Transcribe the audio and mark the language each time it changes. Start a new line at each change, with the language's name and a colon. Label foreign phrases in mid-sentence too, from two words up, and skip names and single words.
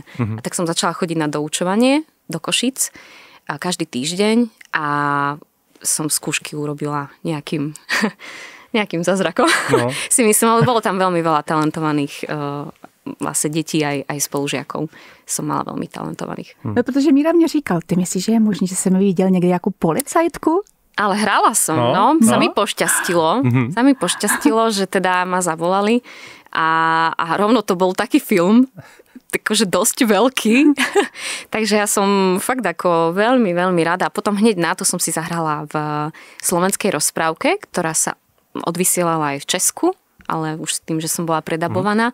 Slovak: A tak som začala chodiť na doučovanie do Košíc každý týždeň a som skúšky urobila nejakým zázrakom. No. Si myslím, ale bolo tam veľmi veľa talentovaných vlastne detí aj spolužiakov. Som mala veľmi talentovaných. No,
Czech: protože Míra mě říkal, ty myslíš, že je možné, že jsem viděl někde jako policajtku?
Slovak: Ale hrala som, no. Sa mi pošťastilo, že teda ma zavolali a rovno to bol taký film, takže dosť veľký. Takže ja som fakt ako veľmi, veľmi rada. A potom hneď na to som si zahrala v slovenskej rozprávke, ktorá sa odvysielala aj v Česku, ale už s tým, že som bola predabovaná.